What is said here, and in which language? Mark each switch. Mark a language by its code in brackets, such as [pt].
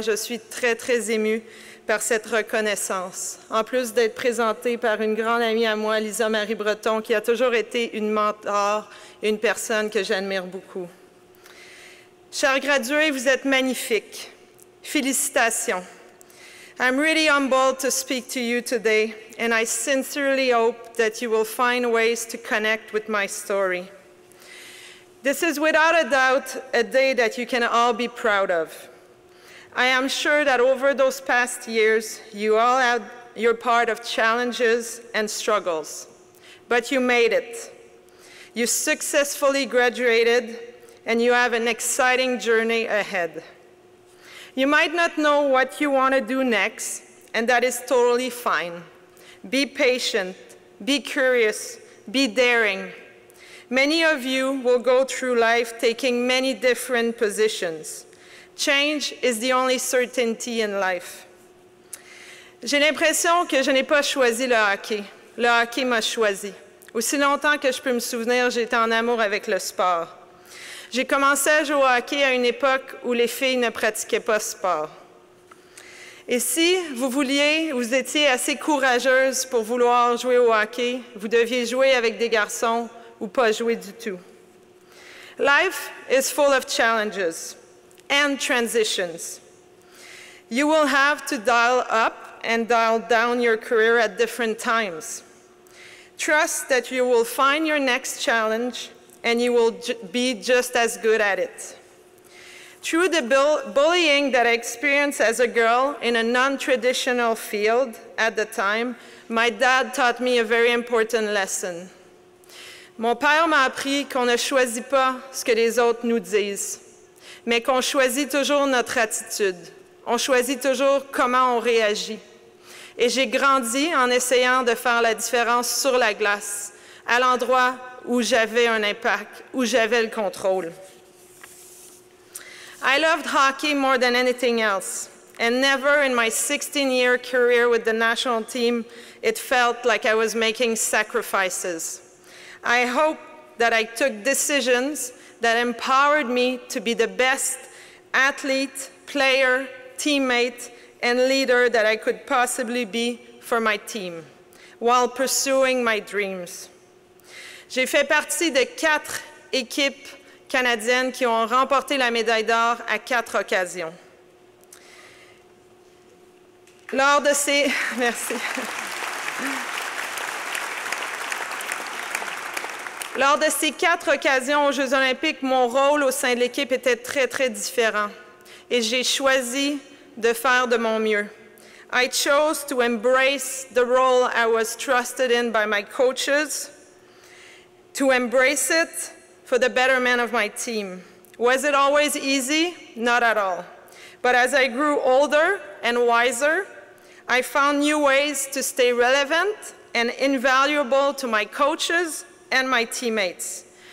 [fr] Je suis très, très émue par cette reconnaissance. En plus d'être présentée par une grande amie à moi, Lisa Marie Breton, qui a toujours été une mentor et une personne que j'admire beaucoup. Chers gradués, vous êtes magnifiques. Félicitations. [en] I'm really humbled to speak to you today, and I sincerely hope that you will find ways to connect with my story. This is without a doubt a day that you can all be proud of. I am sure that over those past years, you all had your part of challenges and struggles, but you made it. You successfully graduated, and you have an exciting journey ahead. You might not know what you want to do next, and that is totally fine. Be patient, be curious, be daring. Many of you will go through life taking many different positions. Change is the only certainty in life. [fr] J'ai l'impression que je n'ai pas choisi le hockey. Le hockey m'a choisi. Aussi longtemps que je peux me souvenir, j'ai été en amour avec le sport. J'ai commencé à jouer au hockey à une époque où les filles ne pratiquaient pas ce sport. Et si vous étiez assez courageuse pour vouloir jouer au hockey, vous deviez jouer avec des garçons ou pas jouer du tout. [en] Life is full of challenges and transitions. You will have to dial up and dial down your career at different times. Trust that you will find your next challenge and you will be just as good at it. Through the bullying that I experienced as a girl in a non-traditional field at the time, my dad taught me a very important lesson. [fr] Mon père m'a appris qu'on ne choisit pas ce que les autres nous disent, mais qu'on choisit toujours notre attitude. On choisit toujours comment on réagit. Et j'ai grandi en essayant de faire la différence sur la glace, à l'endroit où j'avais un impact, où j'avais le contrôle. [en] I loved hockey more than anything else, and never in my 16-year career with the national team, it felt like I was making sacrifices. I hope that I took decisions that empowered me to be the best athlete, player, teammate, and leader that I could possibly be for my team, while pursuing my dreams. [fr] J'ai fait partie de 4 équipes canadiennes qui ont remporté la médaille d'or à 4 occasions. Lors de ces... Merci. Lors de ces 4 occasions aux Jeux olympiques, mon rôle au sein de l'équipe était très, très différent. Et j'ai choisi de faire de mon mieux. [en] I chose to embrace the role I was trusted in by my coaches, to embrace it for the betterment of my team. Was it always easy? Not at all. But as I grew older and wiser, I found new ways to stay relevant and invaluable to my coaches and my teammates.